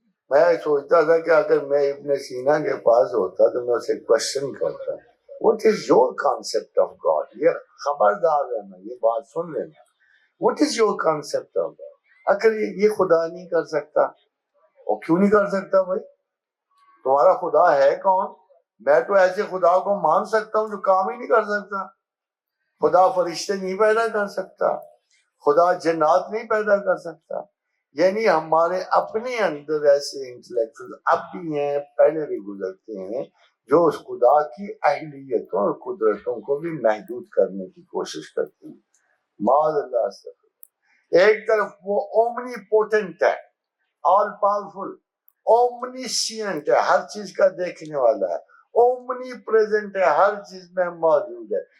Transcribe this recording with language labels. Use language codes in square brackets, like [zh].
[ur] میں سوچتا تھا کہ اگر میں ابن سینا کے پاس ہوتا تو میں اسے کوشچن کرتا، [en] what is your concept of God؟ [ur] یہ خبردار رہنا، یہ بات سن لینا. [en] what is your concept of God؟ [ur] اگر یہ خدا نہیں کر سکتا، اور کیوں نہیں کر سکتا بھائی؟ تمہارا خدا ہے کون؟ میں تو ایسے خدا کو مان سکتا ہوں جو کام ہی نہیں کر سکتا. خدا فرشتے نہیں پیدا کر سکتا، خدا جنات نہیں پیدا کر سکتا. یعنی ہمارے اپنے اندر ایسے انٹلیکچوئل اب بھی ہیں، پہلے بھی گزرتے ہیں، جو اس خدا کی اہلیتوں اور قدرتوں کو بھی محدود کرنے کی کوشش کرتے ہیں. معاذ اللہ سے. ایک طرف وہ اومنی پوٹنٹ ہے، آل پاورفل، اومنیشینٹ ہے، ہر چیز کا دیکھنے والا ہے، اومنی پریزنٹ ہے، ہر چیز میں موجود ہے.